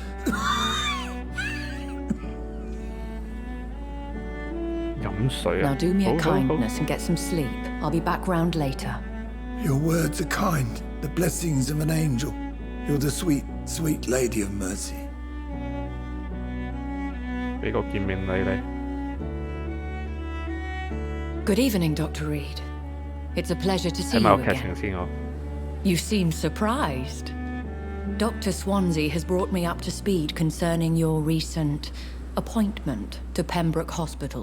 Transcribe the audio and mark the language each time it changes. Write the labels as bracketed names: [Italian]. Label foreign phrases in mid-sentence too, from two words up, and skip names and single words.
[English] Now do me a kindness and get some sleep. I'll be back round later. Your words are kind, the blessings of an angel. You're the sweet, sweet lady of mercy. [Cantonese] 俾個見面禮你。 [English] Good evening, Dr. Reed. It's a pleasure to see you again. You seem surprised. Dr. Swansea has brought me up to speed concerning your recent appointment to Pembroke Hospital.